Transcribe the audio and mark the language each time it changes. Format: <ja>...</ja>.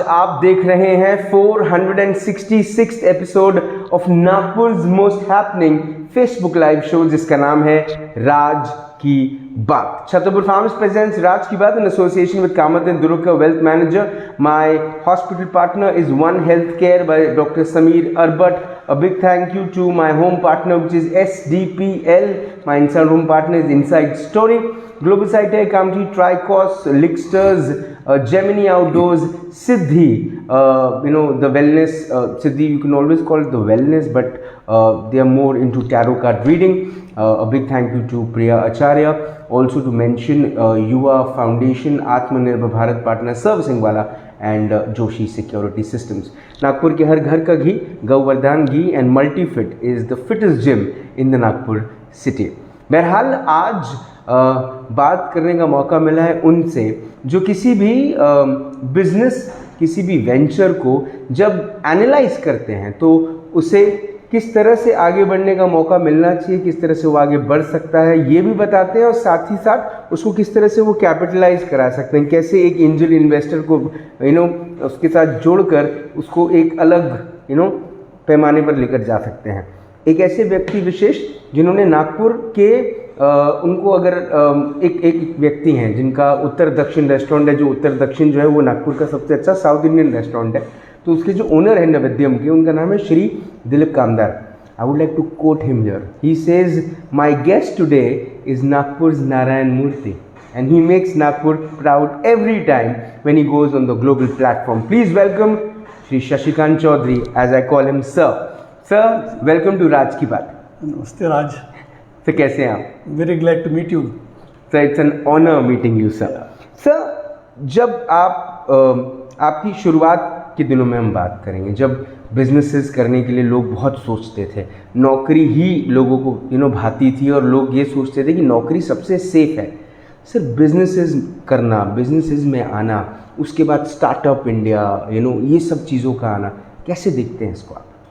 <hi>आप देख रहे हैं 466</hi> <en>episode of Nagpur's most happening Facebook live show,</en> <hi>जिसका नाम है राज की बात।</hi> <en>Chhatarpur farms presents Raj की बात in association with Kamat Durga wealth manager. My hospital partner is one health care by doctor Sameer Arbat. A big thank you to my home partner, which is SDPL. My inside home partner is Inside Story, Global Site County, Tricos, Licksters, Gemini Outdoors, Siddhi. The wellness. Siddhi, you can always call it the wellness, but they are more into tarot card reading. A big thank you to Priya Acharya. Also to mention Yuva Foundation, Atmanirbhar Bharat Partner Servicing Wala, and Joshi Security Systems.</en> <hi>Nagpur के हर घर का घी, गौवर्धन घी</hi> <en>And Multifit is the fittest gym in the Nagpur city.</en> <hi>बहरहाल आज बात करने का मौका मिला है उनसे जो किसी भी बिजनेस, किसी भी वेंचर को जब एनालाइज करते हैं तो उसे किस तरह से आगे बढ़ने का मौका मिलना चाहिए, किस तरह से वो आगे बढ़ सकता है, ये भी बताते हैं, और साथ ही साथ उसको किस तरह से वो कैपिटलाइज करा सकते हैं, कैसे एक एंजल इन्वेस्टर को उसके साथ जोड़कर उसको एक अलग पैमाने पर लेकर जा सकते हैं. एक ऐसे व्यक्ति विशेष जिन्होंने नागपुर के उनको अगर एक व्यक्ति हैं जिनका उत्तर दक्षिण रेस्टोरेंट है, जो उत्तर दक्षिण जो है वो नागपुर का सबसे अच्छा साउथ इंडियन रेस्टोरेंट है, तो उसके जो ओनर है नवद्यम के, उनका नाम है श्री दिलीप कामदार.</hi> <en>I would like to quote him here. He says, my guest today is Nagpur's Narayan Murthy and he makes Nagpur proud every time when he goes on the global platform. Please welcome Shri Shashikant Chaudhary, as I call him sir. Sir, welcome to Raj की बात.</en> <hi>नमस्ते राज. Sir, कैसे हैं आप?</hi> <en>Very glad to meet you. Sir, it's an honor meeting you, sir.</en> <hi>Sir, जब आप आपकी शुरुआत के दिनों में हम बात करेंगे, जब बिजनेसेस करने के लिए लोग बहुत सोचते थे, नौकरी ही लोगों को भाती थी और लोग ये सोचते थे कि नौकरी सबसे सेफ है. सर, बिजनेसेस करना, बिजनेसेस में आना, उसके बाद स्टार्टअप इंडिया, ये सब चीज़ों का आना, कैसे देखते हैं इसको आप?</hi>